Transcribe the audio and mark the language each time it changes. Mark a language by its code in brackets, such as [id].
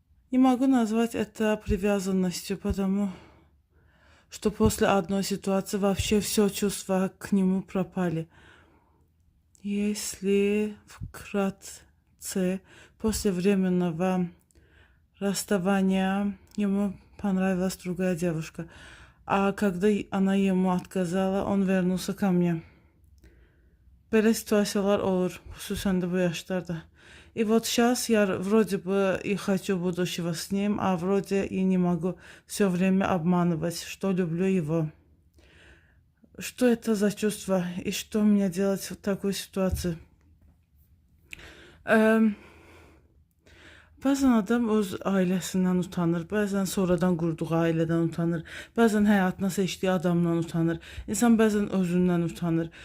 [ru] Не могу назвать это привязанностью, потому что после одной ситуации вообще все чувства к нему пропали. Если вкратце, после временного расставания ему понравилась другая девушка. А когда она ему отказала, он вернулся ко мне. [az] Belə ситуasiyalar olur, xüsusən də bu yaşlarda. [ru] И вот сейчас я вроде бы и хочу будущего с ним, а вроде и не могу все время обманывать, что люблю его. Что это за чувство и что мне делать в такой ситуации? [az] Bəzən adam öz ailəsindən utanır, bəzən sonradan qurduğu ailədən utanır, bəzən həyatına seçdiyi adamdan utanır. İnsan bəzən özündən utanır.